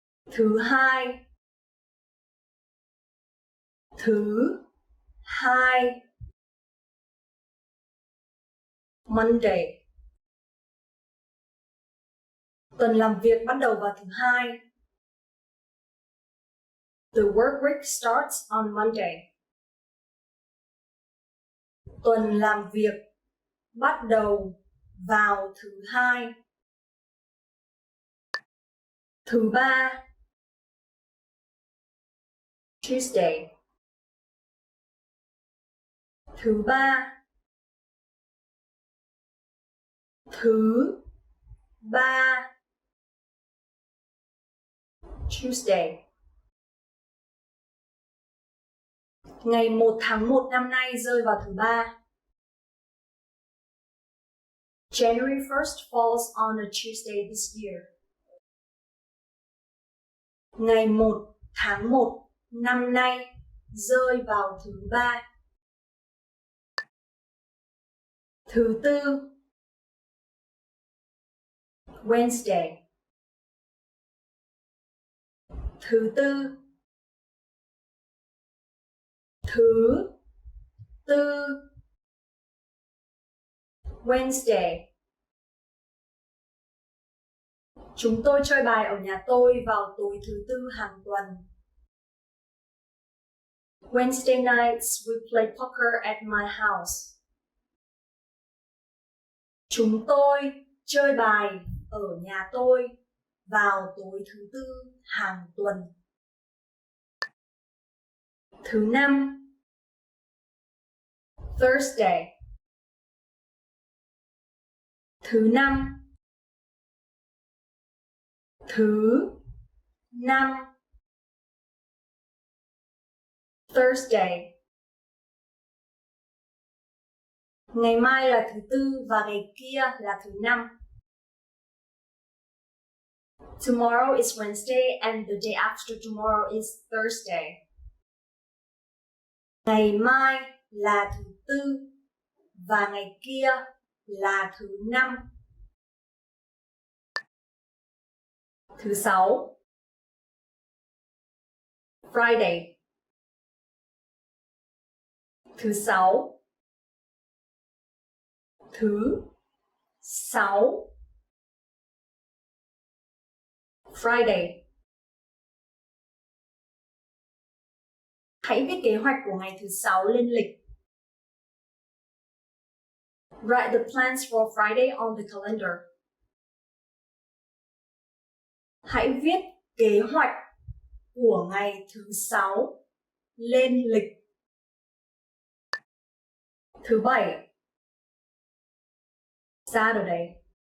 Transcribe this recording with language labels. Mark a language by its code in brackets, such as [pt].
[vi] Thứ hai. Thứ hai. [en] Monday. [vi] Tuần làm việc bắt đầu vào thứ hai. [en] The work week starts on Monday. [vi] Tuần làm việc bắt đầu vào thứ hai. Thứ ba. [en] Tuesday. [vi] Thứ ba. Thứ ba. [en] Tuesday. [vi] Ngày 1 tháng 1 năm nay rơi vào thứ ba. [en] January 1st falls on a Tuesday this year. [vi] Ngày 1 tháng 1 năm nay rơi vào thứ ba. Thứ tư. [en] Wednesday. [vi] Thứ tư. Thứ tư. [en] Wednesday. [vi] Chúng tôi chơi bài ở nhà tôi vào tối thứ tư hàng tuần. [en] Wednesday nights we play poker at my house. [vi] Chúng tôi chơi bài ở nhà tôi vào tối thứ tư hàng tuần. Thứ năm. [en] Thursday. [vi] Thứ năm. Thứ năm. [en] Thursday. [vi] Ngày mai là thứ tư và ngày kia là thứ năm. [en] Tomorrow is Wednesday and the day after tomorrow is Thursday. [vi] Ngày mai là thứ tư và ngày kia là thứ năm. Thứ sáu. [en] Friday. [vi] Thứ sáu. Thứ sáu. [en] Friday. [vi] Hãy viết kế hoạch của ngày thứ sáu lên lịch. [en] Write the plans for Friday on the calendar. [vi] Hãy viết kế hoạch của ngày thứ sáu lên lịch. Thứ bảy. [en] Saturday.